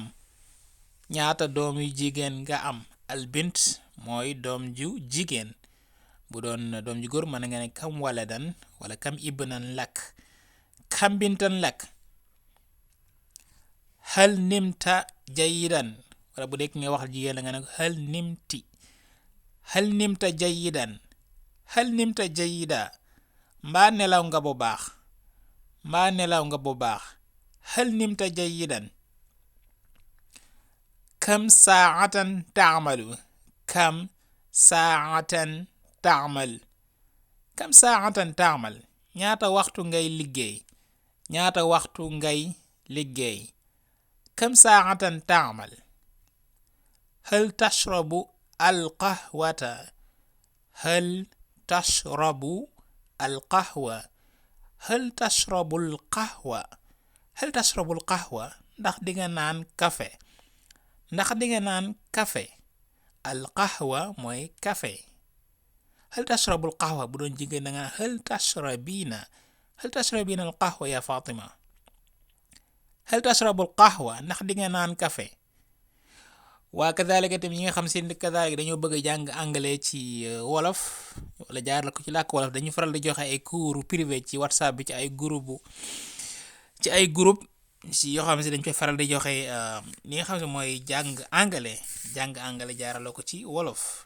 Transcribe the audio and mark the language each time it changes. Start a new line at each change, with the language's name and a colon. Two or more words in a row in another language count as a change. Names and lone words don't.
Wolof: ñaata doom yu jigéen nga am.
Arabic: البنت
Wolof: mooy doom ju jigéen. bu doon doom ju góor mën nga ne
Arabic: كم ولداً
Wolof: wala
Arabic: كم ابناً لك. كم بنتاً لك. هل نمت جيداً,
Wolof: wala bu dee nga wax jigéen la nga ne
Arabic: هل نمتِ. هل نمت جيداً. هل نمت جيدة,
Wolof: mbaa nelaw nga bu baax. mbaa nelaw nga bu baax.
Arabic: هل نمت جيداً. كم ساعةً تعمل. كم ساعةً تعمل. كم ساعةً تعمل,
Wolof: ñaata waxtu ngay liggéey. ñaata waxtu ngay liggéey.
Arabic: كم ساعةً تعمل. هل تشرب القهوة. هل تشرب القهوة. هل تشرب القهوة. هل تشرب القهوة,
Wolof: ndax dinga naan kafe. ndax dinga naan kafe.
Arabic: القهوة
Wolof: mooy kafe.
Arabic: هل تشرب القهوة,
Wolof: bu doon jigéen da nga naan
Arabic: هل تشربين. هل تشربين القهوة يا Fatima. هل تشرب القهوة,
Wolof: ndax dinga naan kafe. waa kazalika tamit ñi nga xam seen kazalika dañoo bëgg a jàng anglais ci wolof wala jaar la ko ci làkk wolof, dañu faral di joxe ay
French: cours privé
Wolof: ci WhatsApp bi ci ay groupe si yoo xam si dañ koy faral di joxe li nga xam ne mooy jàng anglais jaarale ko ci wolof.